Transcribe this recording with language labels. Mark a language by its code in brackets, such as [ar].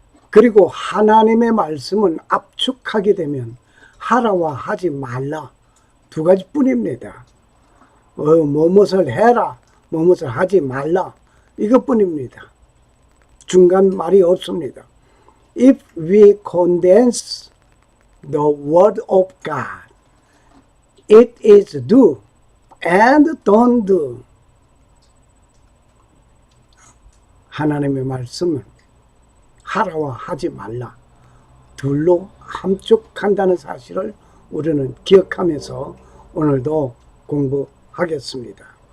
[ko] 그리고 하나님의 말씀은 압축하게 되면 하라와 하지 말라 두 가지뿐입니다. 뭐뭇을 해라, 뭐뭇을 하지 말라, 이것뿐입니다. 중간 말이 없습니다. [en] If we condense the word of God, it is do and don't do. [ko] 하나님의 말씀은 하라와 하지 말라 둘로 함축한다는 사실을 우리는 기억하면서 오늘도 공부하겠습니다.